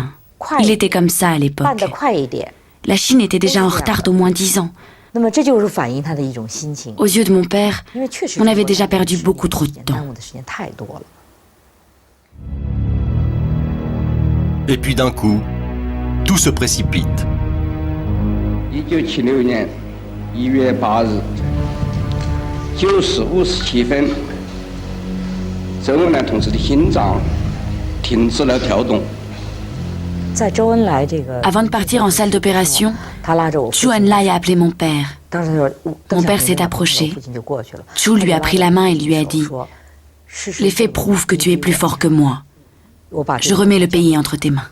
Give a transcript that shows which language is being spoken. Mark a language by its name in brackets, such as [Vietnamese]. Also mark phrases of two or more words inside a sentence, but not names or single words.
[French] Il était comme ça à l'époque. La Chine était déjà en retard d'au moins 10 ans. Aux yeux de mon père, on avait déjà perdu beaucoup trop de temps. Et puis d'un coup, tout se précipite. [Chinese] 1976 年1月8日9时57分，周恩来同志的心脏停止了跳动。 [French] Avant de partir en salle d'opération, Zhu Enlai a appelé mon père. Mon père s'est approché. Zhu lui a pris la main et lui a dit « Les faits prouvent que tu es plus fort que moi. Je remets le pays entre tes mains.